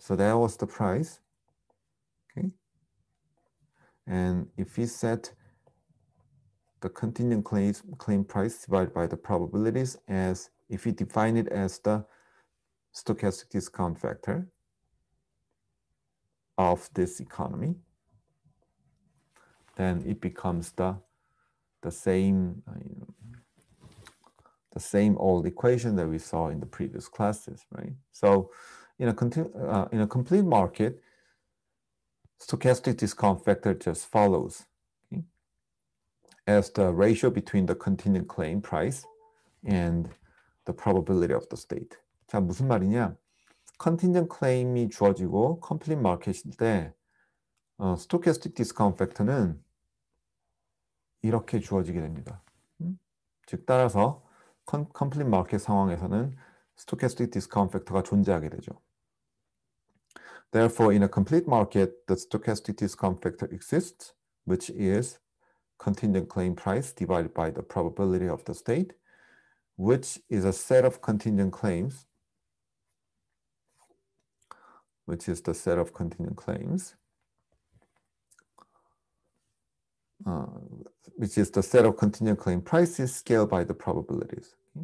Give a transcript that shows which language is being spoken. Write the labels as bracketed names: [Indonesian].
[English] So that was the price, okay? And if we set the contingent claim price divided by the probabilities as, if we define it as the stochastic discount factor of this economy, then it becomes the same old equation that we saw in the previous classes, right? So in a complete market, stochastic discount factor just follows, okay, as the ratio between the contingent claim price and the probability of the state. [Korean] 자, 무슨 말이냐? 컨팅전 클레임이 주어지고 컴플릿 마켓일 때 스토캐스틱 디스카운트 팩터는 이렇게 주어지게 됩니다. 즉 따라서 컴플릿 마켓 상황에서는 스토캐스틱 디스카운트 팩터가 존재하게 되죠. [English] Therefore, in a complete market, the stochastic discount factor exists, which is contingent claim price divided by the probability of the state, which is a set of contingent claims, which is the set of contingent claims, which is the set of contingent claim prices scaled by the probabilities.